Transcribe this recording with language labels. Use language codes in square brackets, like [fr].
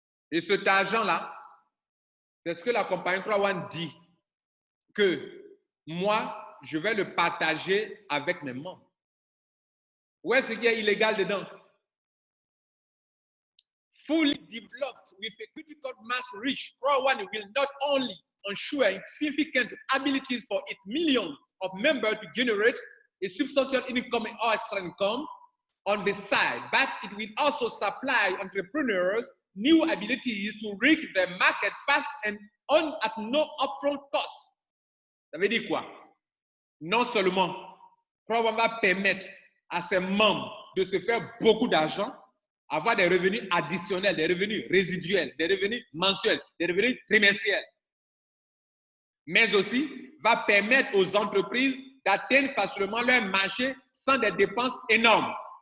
[fr] Et cet argent-là, c'est ce que la compagnie CrowdOne dit, que moi, je vais le partager avec mes membres. Où est-ce qu'il y a illégal dedans? [en] Fully developed with a critical mass reach, CrowdOne will not only ensure significant abilities for its millions of members to generate a substantial income or extra income on the side, but it will also supply entrepreneurs new abilities to reach the market fast and at no upfront cost. [fr] Ça veut dire quoi? Non seulement CrowdOne va permettre à ses membres de se faire beaucoup d'argent, avoir des revenus additionnels, des revenus résiduels, des revenus mensuels, des revenus trimestriels, mais aussi va permettre aux entreprises d'atteindre facilement leur marché sans des dépenses énormes.